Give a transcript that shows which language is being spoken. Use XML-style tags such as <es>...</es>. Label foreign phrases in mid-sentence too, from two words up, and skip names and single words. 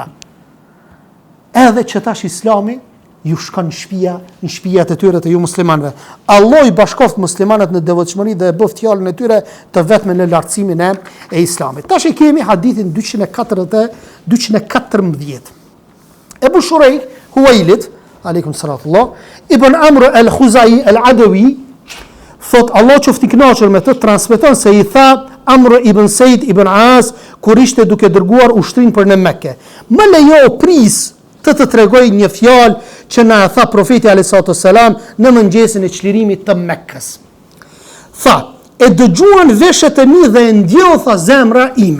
<sq>Edhe që tash Islami ju shkon në shtëpiat e tyre të ju muslimanëve. Allah i bashkoft muslimanët në devotshmëri dhe e bëft fjalën e tyre të vetme në lartësimin e Islamit. Tash e kemi hadithin 214. Ebu Shurejh Huwailit,</sq> <ar>عليكم صلاة الله,</ar> <sq>Ibn Amr al-Khuzai al-Adawi, thot Allah qoftë i kënaqur me të, transmeton se i tha Amr ibn Said ibn As kur ishte duke dërguar ushtrin për në Mekke. Më lejo pris të tregoj një fjalë që na tha profeti a.s. në mëngjesin e çlirimit të Mekkës. Tha, e dëgjuan veshët e mi dhe e ndjotha zemra ime.</sq>